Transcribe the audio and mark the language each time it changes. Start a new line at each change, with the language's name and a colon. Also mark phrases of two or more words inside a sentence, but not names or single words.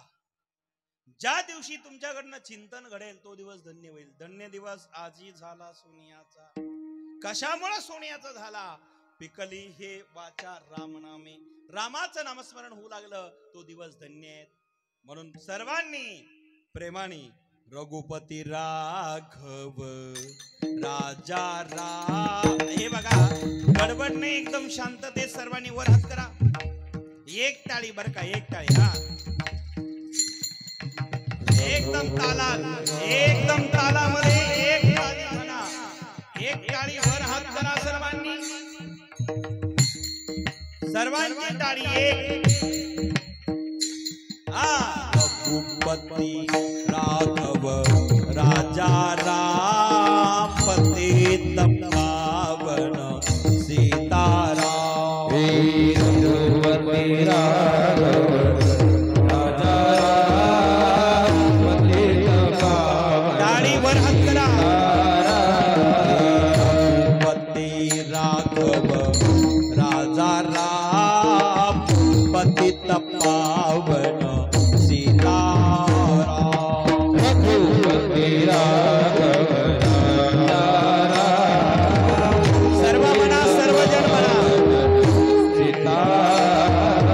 Marathi: ज्या दिवशी तुमच्याकडनं चिंतन घडेल तो दिवस धन्य होईल. धन्य दिवस आजही झाला सोनियाचा. कशामुळे सोनियाचा झाला? पिकली हे वाचा रामनामे, रामाचं नामस्मरण होऊ लागलं तो दिवस धन्य आहे. म्हणून सर्वांनी प्रेमाने रघुपती राघव राजा राम. हे बघा, गडबड नाही, एकदम शांततेत सर्वांनी वर हात करा. एक टाळी बर का, एक टाळी. हा, एकदम तालात, एकदम तालामध्ये एक टाळी म्हणा. एक टाळी वर हात करा सर्वांनी. सर्वांची टाळी एक.
Hindi: रघुपती राघव राजा राम, पतित पावन सीताराम. रघुपती राघव राजा राम, पतित पावन.
Marathi: टाळी वर हात करा.
Hindi: रघुपती राघव राजा राम, पतित पावन सीताराम. रघुपती राघव राजा राम,
Marathi: सर्व म्हणा, सर्वजन म्हणा. सीताराम.